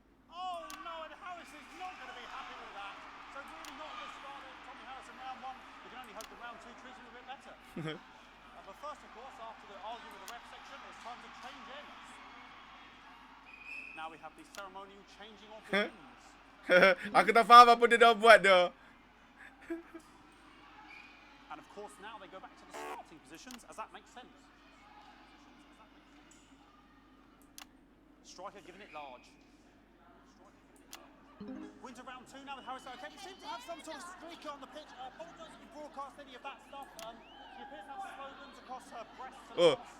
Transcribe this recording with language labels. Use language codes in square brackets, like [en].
[en] Oh no, and Harris is not going to be happy with that. So really not a good start there for Tommy Harris in round 1. We can only hope that round 2 treats him a bit better. But first, of course, after the argument with the ref section, it's time to change ends. Now we have the ceremonial changing of the ends. [ms] Aku tak faham apa dia dah buat dah. [en] And of course now they go back to the starting positions, as that makes sense. Striker giving it large. Winter round 2 now with Harris. Okay, you seem to have some sort of streak on the pitch. Apologise if you broadcast any of that stuff. She appears to have slogans across her breasts and arms.